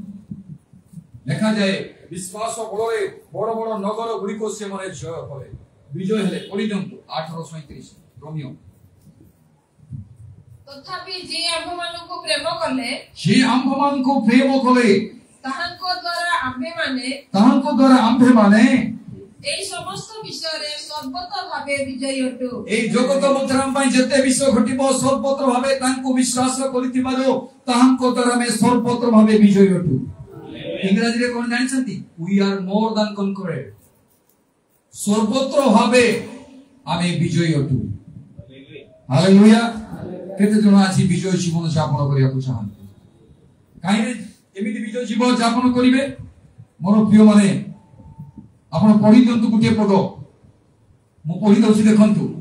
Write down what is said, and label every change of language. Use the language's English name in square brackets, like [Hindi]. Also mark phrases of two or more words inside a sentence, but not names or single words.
[Odia] ଲେଖାଯାଏ ବିଶ୍ୱାସ ବଳରେ ବଡ ବଡ ନଗର ଗୁଡିକ ସେମାନେ ଜୟ କଲେ, ବିଜୟ ହେଲେ। ପଢି ଦିଅନ୍ତୁ 8:37 ରୋମିଓ। ତଥାପି ଯେ ଆମ୍ଭମାନଙ୍କୁ ପ୍ରେମ କଲେ, ତାହାଙ୍କ ଦ୍ୱାରା ଆମ୍ଭେମାନେ ଏଇ ସମସ୍ତ ବିଷୟେ ସର୍ବତର ଭାବେ ବିଜୟୀ ଅଟୁ। ଏଇ ଜଗତ ମଧ୍ୟେ ଆମ ପାଇଁ ଯେତେ ବିଷୟ ଘଟିବ ସର୍ବତ୍ର ଭାବେ ତାଙ୍କୁ ବିଶ୍ୱାସ କରିଥିବାରୁ ତାହାଙ୍କ ଦ୍ୱାରା ଆମେ ସର୍ବତ୍ର ଭାବେ ବିଜୟୀ ଅଟୁ। ଇଂରାଜୀରେ କଣ ଜାଣିଛନ୍ତି? [English] we are more than conqueror। [Odia] ସର୍ବତ୍ର ଭାବେ ଆମେ ବିଜୟୀ ଅଟୁ। ହାଲେଲୁୟା। କେତେ ଜଣ ଆଜି ବିଜୟ ଜୀବନ ଯାପନ କରିବାକୁ ଚାହାନ୍ତି? କାହିଁକି ଏମିତି ବିଜୟ ଜୀବନ ଯାପନ କରିବେ? ମୋର ପ୍ରିୟ ମାନେ ଆପଣ ପଢି ଦିଅନ୍ତୁ ଗୋଟିଏ ପଦ, ମୁଁ ପଢି ଦଉଛି ଦେଖନ୍ତୁ।